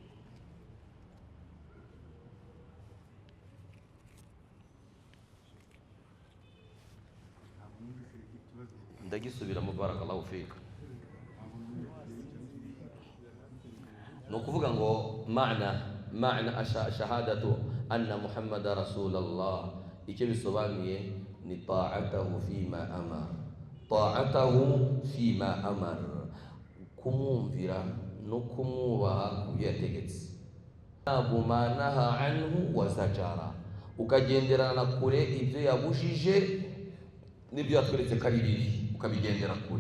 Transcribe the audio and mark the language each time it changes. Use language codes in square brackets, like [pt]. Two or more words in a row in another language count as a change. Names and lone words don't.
[rw] Ndagisubiramo [ar] بارك الله فيك. [rw] No kuvuga ngo [ar] معنى شهادة أن محمدا رسول الله, [rw] icyo bisobanuye ni [ar] طاعته فيما أمر, [rw] kumwumvira no kumwubaha kubyo yategetse. [ar] اجتناب ما نهى عنه وزجر, [rw] ukagenderana kure ibyo yabujije n'ibyo yatweretse ko ari bibi, ukabigendera kure.